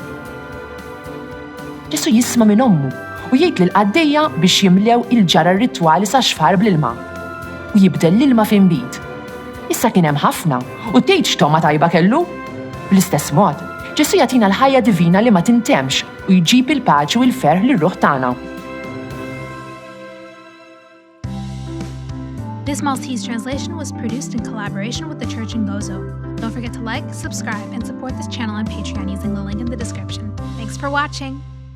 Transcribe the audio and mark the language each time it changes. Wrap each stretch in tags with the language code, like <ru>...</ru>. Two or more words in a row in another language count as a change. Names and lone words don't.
<mt>Ġesu jisma' minn ommu u jgħid lil qaddejja biex jimlew il-ġara ritwali sa' xfar bl-ilma u jibdel l-ilma f'inbit. Issa kien hemm ħafna u tgħid x'toma tajba kellu. Bl-istess mod, Ġesu jagħtina l-ħajja divina li ma tintemx u jġib il-paċi u l-ferħ lir-ruħ tagħna.</mt> <en>This Maltese translation was produced in collaboration with the Church in Gozo. Don't forget to like, subscribe, and support this channel on Patreon using the link in the description. Thanks for watching!</en>